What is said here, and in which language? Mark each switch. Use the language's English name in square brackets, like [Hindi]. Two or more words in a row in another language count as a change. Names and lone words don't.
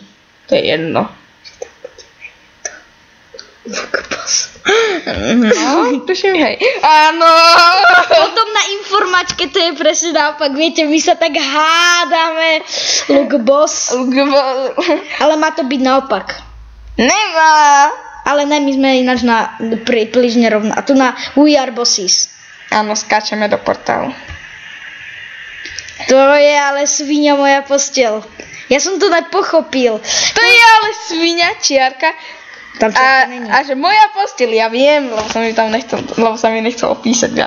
[Slovak] To je jedno. No, tuším, hej. Áno. Potom na informačke to je presne naopak. Viete, my sa tak hádame. [English] Look boss. [Slovak] Ale má to byť naopak. Nemá. Ale ne, my sme ináč na približne rovno. A tu na [English] We are bosses. [Slovak] Áno, skáčeme do portálu. To je ale svinia moja posteľ. Ja som to nepochopil. To je ale svinia, čiarka. A že moja posteľ, ja viem, lebo sa mi nechcel opísať viac.